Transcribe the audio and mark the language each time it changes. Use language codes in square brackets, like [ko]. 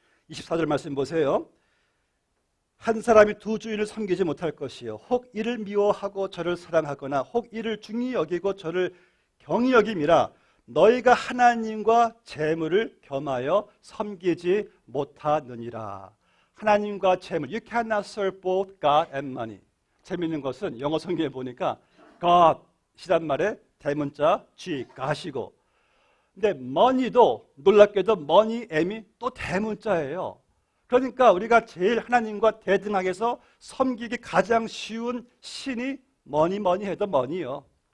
[ko] 24절 말씀 보세요. 한 사람이 두 주인을 섬기지 못할 것이요 혹 이를 미워하고 저를 사랑하거나 혹 이를 중히 여기고 저를 경히 여김이라 너희가 하나님과 재물을 겸하여 섬기지 못하느니라. 하나님과 재물, [en] you cannot serve both God and money. [ko] 재미있는 것은 영어 성경에 보니까 God이란 말에 대문자 G, God이고, 근데 money도 놀랍게도 money, M이 또 대문자예요. 그러니까 우리가 제일 하나님과 대등하게서 섬기기 가장 쉬운 신이 뭐니 해도 money요.